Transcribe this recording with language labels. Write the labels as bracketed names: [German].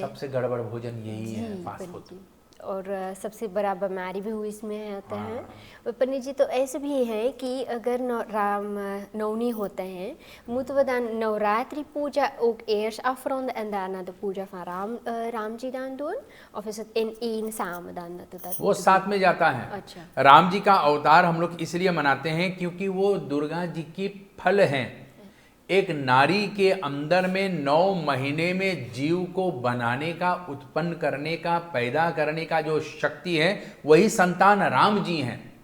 [Hindi] सबसे गड़बड़ भोजन यही है, फास्ट फूड। और सबसे बड़ा बीमारी भी हुई इसमें होता है। और पंडित जी तो ऐसे भी है कि अगर राम नवमी होते हैं, [Dutch] moeten we dan navratri puja ook eerst afronden en daarna de puja van राम जी dan doen? Of is het in één samen dan? [Hindi] वो साथ में जाता है। अच्छा। राम जी का अवतार हम लोग इसलिए मनाते हैं क्योंकि वो दुर्गा जी की फल हैं। एक नारी के अंदर में 9 महीने में जीव को बनाने का, उत्पन्न करने का, पैदा करने का जो शक्ति है, वही संतान राम जी हैं।